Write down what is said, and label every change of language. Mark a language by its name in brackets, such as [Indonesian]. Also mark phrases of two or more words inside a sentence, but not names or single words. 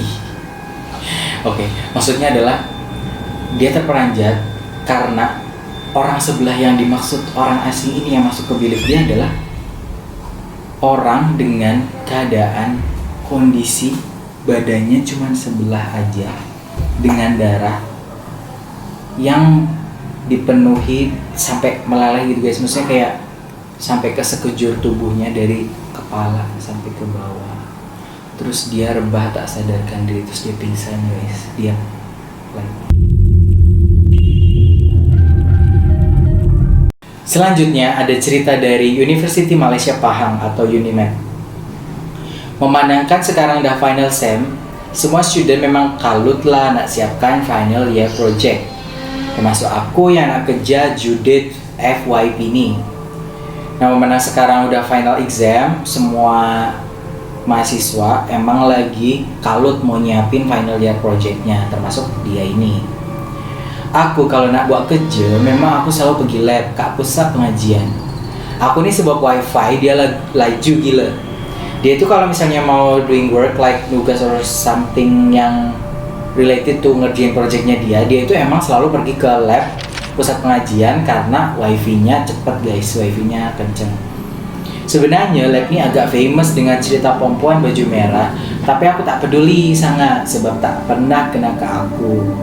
[Indonesian] Oke, maksudnya adalah dia terperanjat karena orang sebelah yang dimaksud orang asing ini yang masuk ke bilik dia adalah orang dengan keadaan kondisi badannya cuma sebelah aja dengan darah yang dipenuhi sampai meleleh gitu guys, maksudnya kayak sampai ke sekujur tubuhnya dari kepala sampai ke bawah. Terus dia rebah tak sadarkan diri, terus dia pingsan guys, dia Selanjutnya ada cerita dari University Malaysia Pahang atau UNIMAP. [Malay] Memandangkan sekarang dah [English] final sem, [Malay] semua student memang kalut lah nak siapkan [English] final year project. [Malay] Termasuk aku yang nak kerja Judith FYP ni. [Indonesian] Nah memandang sekarang udah [English] final exam, [Indonesian] semua mahasiswa emang lagi kalut mau nyiapin [English] final year [Indonesian] projectnya, termasuk dia ini. [Malay] Aku kalau nak buat kerja, memang aku selalu pergi lab kat pusat pengajian. Aku ni sebab wifi, dia laju gila. [Indonesian] Dia tu kalau misalnya mau [English] doing work like [Indonesian] nugas [English] or something [Indonesian] yang [English] related to [Indonesian] ngerjain projectnya dia itu emang selalu pergi ke lab pusat pengajian karena wifi-nya cepet guys, wifi-nya kenceng. [Malay] Sebenarnya lab ini agak famous dengan cerita perempuan baju merah, tapi aku tak peduli sangat sebab tak pernah kena ke aku.